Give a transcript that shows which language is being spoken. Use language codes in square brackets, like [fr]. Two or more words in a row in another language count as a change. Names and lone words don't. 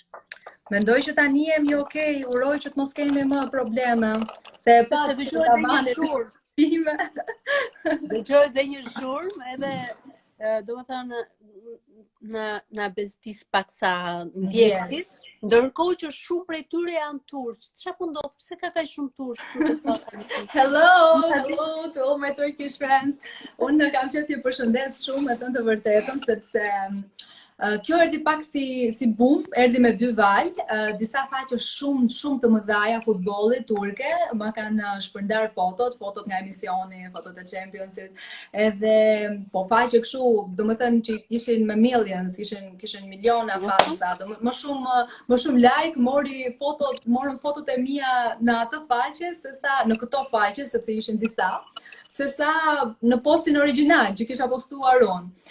[sq] Mendoj që tani jemi okay, uroj që të mos kemi më probleme, se e pash që ta bane time. Dëgjoj dhe një zhurmë edhe domethënë na bezdis pak sa ndjekësit, ndërkohë që shumë prej tyre janë turq. Çfarë po ndodh? Pse ka kaq shumë turq? [en] Hello to all my Turkish friends. [sq] Unë kam qenë t'ju përshëndes shumë me të vërtetën, sepse kjo erdhi pak si bum, erdhi me 2 valë, disa faqe shumë të mëdhaja futbollit turke, ma kanë shpërndar fotot nga emisioni, fotot e Championsit, edhe po faqe kështu, domethënë që ishin me millions, kishin miliona fansa, më shumë like, morën fotot e mia në atë faqe, sesa në këto faqe, sepse ishin disa, sesa në postin origjinal që kisha postuar unë.